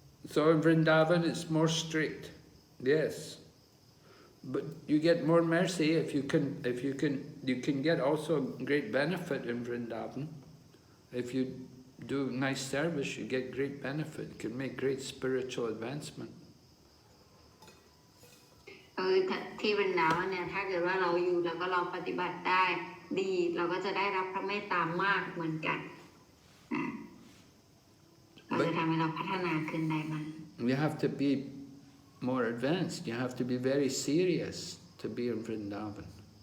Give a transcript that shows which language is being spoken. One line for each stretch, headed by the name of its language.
English: So in Vṛndāvana it's more strict, yes. But you get more mercy if you can get also great benefit in Vṛndāvana. If you do nice service, you get great benefit. You can make great spiritual advancement.
Thai: ที่วรินดาวันเนี่ยถ้าเกิดว่าเราอยู่แล้วก็เราปฏิบัติได้ดีเราก็จะได้รับพระเมตตามากเหมือนกันเราจะทำให้เราพัฒนาขึ้นได้มาก
English: You have to be more advanced. You have to be very serious to be in Vṛndāvana.